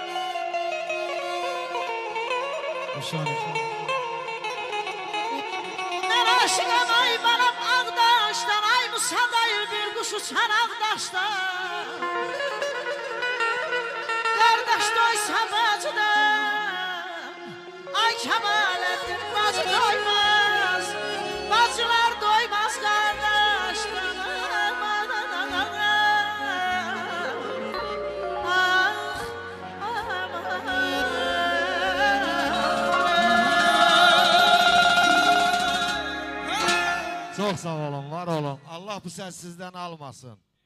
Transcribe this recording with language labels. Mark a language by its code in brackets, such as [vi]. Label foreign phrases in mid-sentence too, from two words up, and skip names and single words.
[az] Mən aşıqam ay balam Ağdaşdan, ay Musa dayı bir kuş uçar Ağdaşdan. Qardaş doysa bacıdan, ay Kemaləddin bacı doymaz. Bacılar doymaz qardaşdan. [tr] Çok sağ olun, var olun. Allah bu ses sizden almasın.